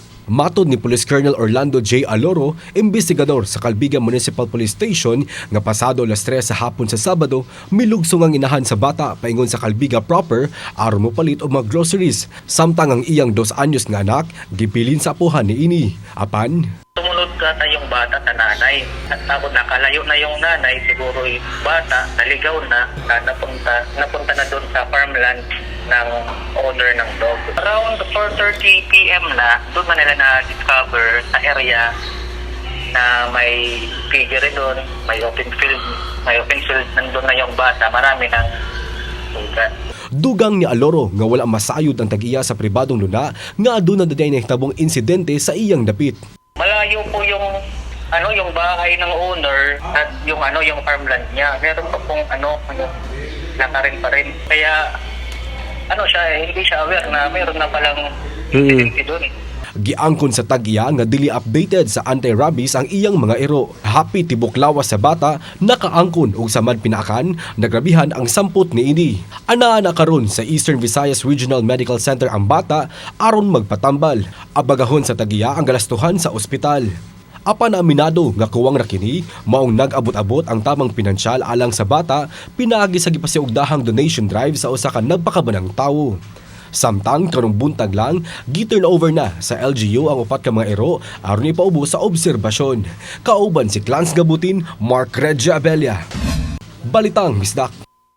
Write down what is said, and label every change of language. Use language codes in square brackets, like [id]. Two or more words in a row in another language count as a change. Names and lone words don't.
[ceb] Matod ni Police Colonel Orlando J. Aloro, investigador sa Calbiga Municipal Police Station, nga pasado alas 3 sa hapon sa Sabado, milugsong ang inahan sa bata paingon sa Calbiga proper aron mopalit og mga groceries. Samtang ang iyang 2 anyos nga anak gibilin sa apuhan ni ini. Apan [tl] tumunod ka na yung bata sa nanay. At tapos nakalayo na yung nanay, siguro yung bata, naligaw na, napunta na doon sa farmland ng owner ng dog. [en] Around 4:30 p.m. [tl] na, doon na nila na-discover sa area na may piggery doon, may open field, nandun na yung bata, marami ng sugat. [ceb] dugang ni Aloro nga wala masayod ang tag-iya sa pribadong luna nga aduna na daday nahitabong insidente sa iyang dapit. [tl] Malayo po yung bahay ng owner at yung farmland niya. Meron pa pong nakarin pa rin. Kaya hindi siya aware na meron na palang incidente doon. [ceb] Giangkon sa tag-iya nga dili updated sa anti-rabies ang iyang mga iro. Happy tibok lawas sa bata, nakaangkon og samad pinaakan, nagrabihan ang samput ni ini. Anaa karon sa Eastern Visayas Regional Medical Center ang bata aron magpatambal. Abagahon sa tag-iya ang galastuhan sa ospital. Apan aminado nga kuwang ra kini, maong nag-abot-abot ang tamang pinansyal alang sa bata, pinaagi sa gipasiugdahang [en] donation drive [ceb] sa usa ka nagpakabanang tawo. Samtang karong buntag lang, gi-turn over na sa LGU ang upat ka mga iro aron ipaubo sa obserbasyon. Kauban si Clans Gabutin, Mark Reggie Abelia. Balitang Misdak.